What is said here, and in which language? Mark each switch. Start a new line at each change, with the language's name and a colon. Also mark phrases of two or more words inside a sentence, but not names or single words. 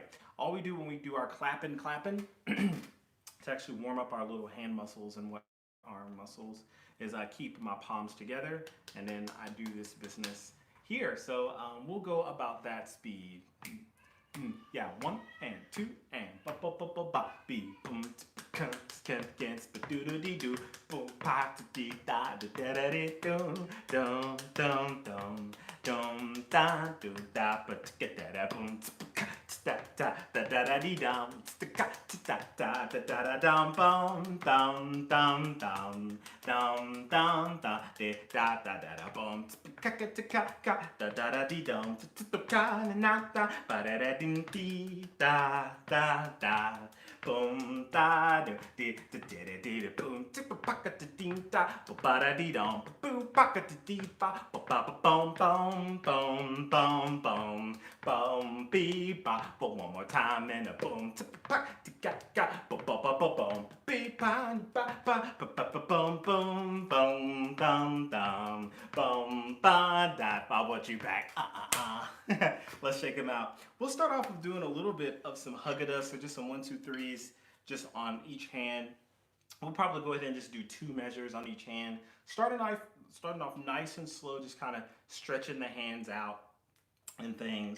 English: All we do when we do our clapping to actually warm up our little hand muscles and arm muscles is I keep my palms together, and then I do this business here. So we'll go about that speed. Yeah, 1 and 2 and ba ba ba ba ba be boom against ba do do dee do boom pa dee da da da da dee dum dum dum dum dum da do da ba get da boom da da da da da dee dum da da da da da da dum bum dum dum dum dum dum da de da da da da bum ka ka ka da da da dee dum ka na da ba da da dee da da da boom da do dee da da dee boom pa ka dee da ba da dee dum boom pa ka dee ba ba boom boom boom boom boom boom be ba one more time and a boom pa ga ga ba ba boom be pa ba ba boom boom boom dum dum boom ba da I want you back. Let's shake them out. We'll start off with doing a little bit of some huggadah, so just some 1, 2, 3s just on each hand. We'll probably go ahead and just do 2 measures on each hand. Starting off nice and slow, just kind of stretching the hands out and things.